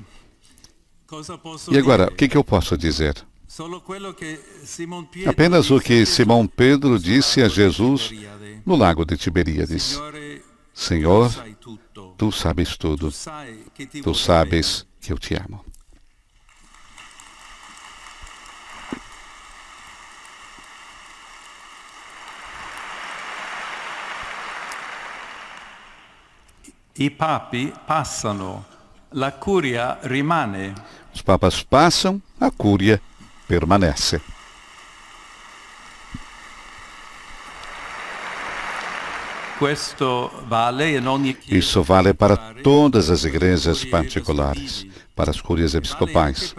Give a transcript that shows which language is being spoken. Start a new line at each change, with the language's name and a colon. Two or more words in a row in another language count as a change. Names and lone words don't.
Portuguese: O que eu posso dizer? Apenas o que Simão Pedro disse a Jesus no lago de Tiberíades: Senhor, tu sabes tudo. Tu sabes que eu te amo.
Italian: I papi passano, la curia rimane.
Portuguese: Os papas passam, a cúria permanece. Isso vale para todas as igrejas particulares, para as cúrias episcopais.